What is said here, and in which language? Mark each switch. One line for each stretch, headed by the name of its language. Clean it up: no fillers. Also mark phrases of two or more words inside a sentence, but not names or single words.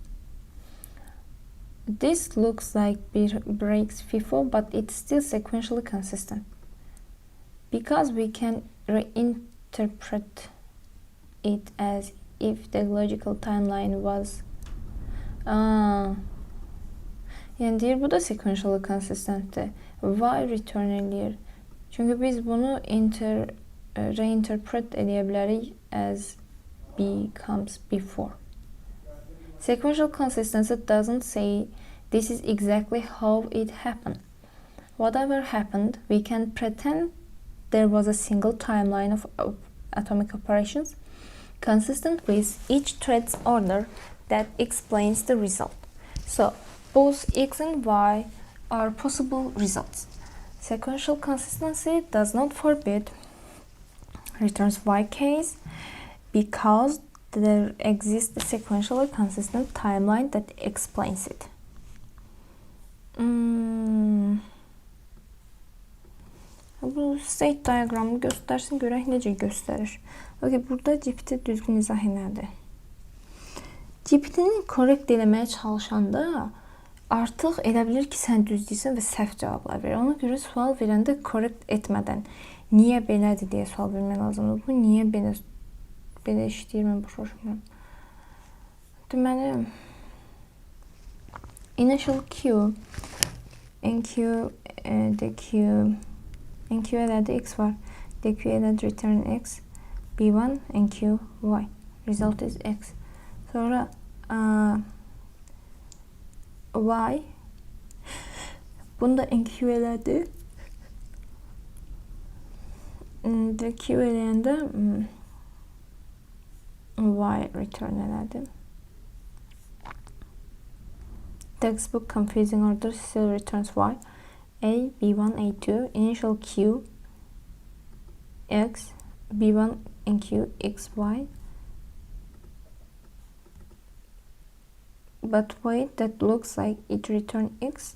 English: This looks like breaks FIFO, but it's still sequentially consistent because we can reinterpret it as if the logical timeline was
Azerbaijani: yani deyir bu da sequentially consistent'tir. Y return eləyir. Çünki biz bunu reinterpret edə bilərik
English: as B comes before. Sequential consistency doesn't say this is exactly how it happened. Whatever happened, we can pretend there was a single timeline of atomic operations consistent with each thread's order that explains the result. So, both X and Y are possible results. Sequential consistency does not forbid returns Y case because there exists a sequentially consistent timeline that explains it.
Azerbaijani: Bu state diagramını göstərsin, görək necə göstərir. Okay, burada GPT düzgün izah elədi. GPT-ni korrekt eləməyə çalışanda artıq elə bilir ki, sən düz deyirsən və səhv cavablar verir. Ona görə sual verəndə korrekt etmədən niyə belədir deyə sual vermək lazımdır. Bu niyə belə işləyir, mən başa düşmürəm. Deməli,
English: initial queue, enqueue, dequeue,
Azerbaijani: enq elədi, x var.
English: Deq elədi, return x. B1 enq y. Result is x. Sonra y.
Azerbaijani: Bunu da enq elədi. Deq eləyəndə y return elədi.
English: Textbook confusing order still returns y. A, B1, A2, initial Q, X, B1 and Q, X, Y. But wait, that looks like it returned X.